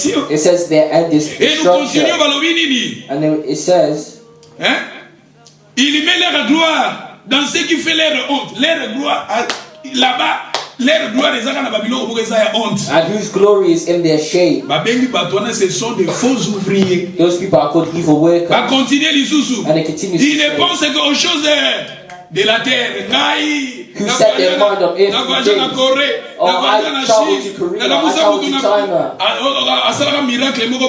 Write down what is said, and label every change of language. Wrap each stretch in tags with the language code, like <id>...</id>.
<en>It says their end is destruction. And then it says,</en> <fr>il met leur gloire dans ce qui fait leur honte. Leur gloire là-bas, leur gloire est dans Babylone pour qu'ils aient honte.</fr> <en>And whose glory is in their shame.</en> <fr>Ce sont des faux ouvriers.</fr> <en>Those people are called evil workers.</en> <fr>À continuer les sous-sous.</fr> <en>And it continues.</en> <fr>Ils ne pensent qu'aux choses de la terre.</fr> <en>Who set their mind on earthly things? Oh, I traveled to Korea, I traveled to China. Oh, I done a certain miracle.</en>